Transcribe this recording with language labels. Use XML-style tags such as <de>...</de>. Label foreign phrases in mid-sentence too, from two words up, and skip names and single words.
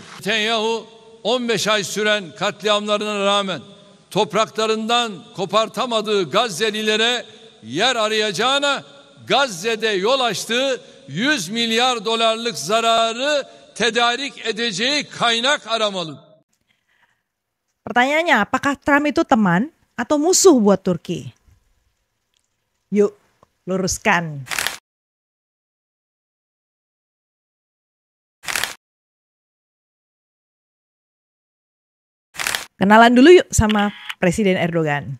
<tr>Netanyahu 15 ay süren katliamlarına rağmen topraklarından kopartamadığı Gazze'lilere yer arayacağına Gazze'de yol açtığı 100 milyar dolarlık zararı tedarik edeceği kaynak aramalı.</tr> <id>Pertanyaannya, apakah Trump itu teman atau musuh buat Turki? Yuk, luruskan. Kenalan dulu yuk sama Presiden Erdogan.</id>